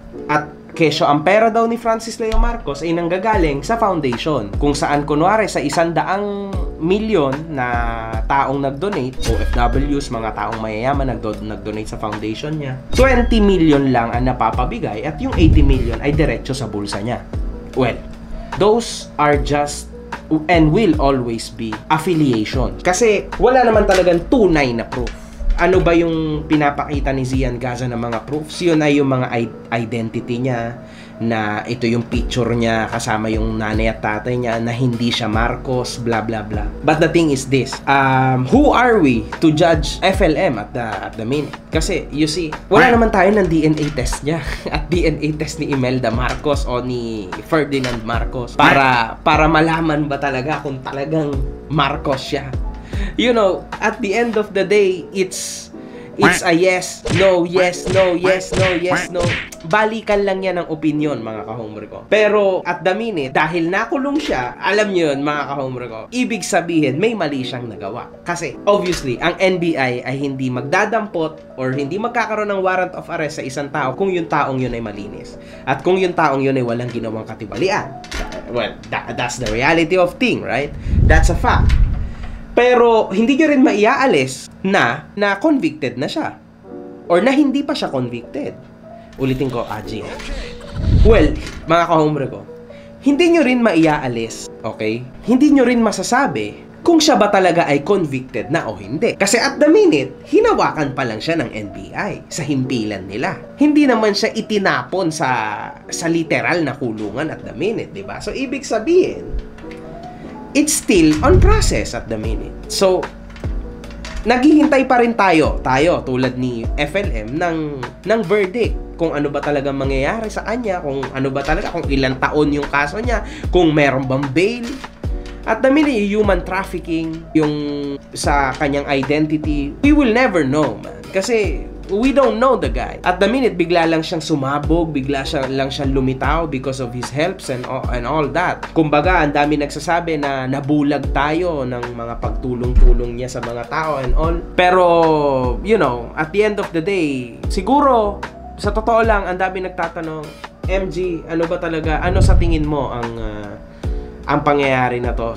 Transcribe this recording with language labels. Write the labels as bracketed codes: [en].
[tl] At kesyo ang pera daw ni Francis Leo Marcos ay nanggagaling sa foundation, kung saan kunwari sa 100 milyon na taong nag-donate, OFWs, mga taong mayayaman nag-donate sa foundation niya, 20 million lang ang napapabigay at yung 80 million ay diretso sa bulsa niya. [en] Well, those are just and will always be affiliation. [tl] Kasi wala naman talagang tunay na proof. Ano ba yung pinapakita ni Gian Gaza ng mga proofs? Yun ay yung mga identity niya, na ito yung picture niya kasama yung nanay at tatay niya, na hindi siya Marcos, blah blah blah. [en] But the thing is this, who are we to judge FLM at the minute? [tl] Kasi [en] you see, [tl] wala naman tayo ng DNA test niya at DNA test ni Imelda Marcos o ni Ferdinand Marcos para malaman ba talaga kung talagang Marcos siya. [en] You know, at the end of the day, it's a yes, no, yes, no, yes, no, yes, no. [tl] Balikan lang yan ng opinion, mga ka-hombre ko. Pero [en] at the minute, [tl] dahil nakulong siya, alam nyo yun, mga ka-hombre ko, ibig sabihin, may mali siyang nagawa. Kasi, obviously, ang NBI ay hindi magdadampot or hindi magkakaroon ng warrant of arrest sa isang tao kung yung taong yun ay malinis. At kung yung taong yun ay walang ginawang katibalian. [en] Well, that's the reality of thing, right? That's a fact. [tl] Pero hindi nyo rin maiaalis na convicted na siya or na hindi pa siya convicted. Ulitin ko, Aji. Well, mga ka-hombre ko, hindi nyo rin maiaalis, okay? Hindi nyo rin masasabi kung siya ba talaga ay convicted na o hindi. Kasi [en] at the minute, [tl] hinawakan pa lang siya ng NBI sa himpilan nila. Hindi naman siya itinapon sa literal na kulungan [en] at the minute, [tl] diba? [en] So, [tl] ibig sabihin, [en] it's still on process at the minute. [tl] So, naghihintay pa rin tayo tulad ni FLM ng verdict. Kung ano ba talaga mangyayari sa kanya, kung ano ba talaga, kung ilang taon yung kaso niya, kung meron bang bail. [en] At the minute, human trafficking, [tl] yung sa kanyang identity, [en] we will never know, man. Kasi we don't know the guy. At the minute, [tl] bigla lang siyang sumabog, bigla lang siyang lumitaw [en] because of his helps and all that. [tl] Kumbaga, ang dami nagsasabi na nabulag tayo ng mga pagtulong-tulong niya sa mga tao and all. Pero, [en] you know, at the end of the day, [tl] siguro, sa totoo lang, ang dami nagtatanong, MG, ano ba talaga, ano sa tingin mo ang pangyayari na to?